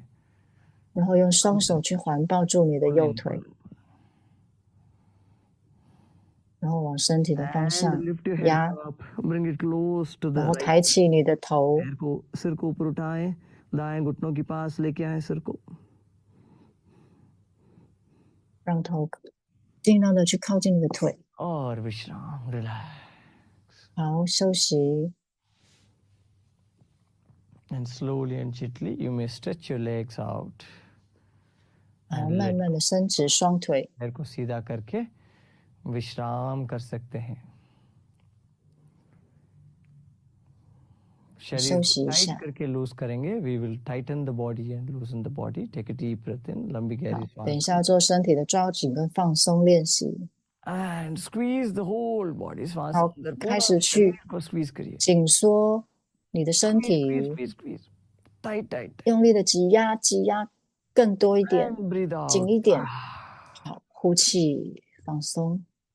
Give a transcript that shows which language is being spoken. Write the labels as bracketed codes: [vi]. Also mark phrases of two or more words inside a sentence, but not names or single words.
[zh] 然后用双手去环抱住你的右腿，然后往身体的方 [en] And [zh] 向 [en] lift your head [zh] 压， [en] up। Bring it close to the [zh] 然后 [en] right। [zh] 抬起你的头， [hi] पैर को सिर को ऊपर उठाएं। दाएं घुटनों के पास लेके आए सिर को। [zh] 让头尽量的去靠近你的腿。 [hi] और विश्राम। Relax। [zh] 好，休息。 [en] And slowly and gently you may stretch your legs out। [zh] 然后慢慢的伸直双腿， [hi] पैर को सीधा करके विश्राम कर सकते हैं। शरीर [zh] 休 [hi] को [zh] 息一 [hi] टाइट [zh] 下。 [hi] करके लूज करेंगे। [en] We will tighten the body and loosen the body। Take a deep breath in। [hi] लंबी गहरी [zh] 等一 [hi] सांस [zh] 下做身体的抓紧跟放松练习。 [en] and squeeze the whole body। [hi] सांस [zh] 好 [hi] अंदर [zh] 开 [hi] पूरा [zh] 始去 [hi] शरीर को squeeze करिए। [zh] 紧缩你的身 [en] Squeeze [zh] 体， [en] squeeze squeeze। tight tight। [zh] 用力的挤压，挤压更多一点， [en] And breathe out。 [zh] 紧一点。好，呼气，放松。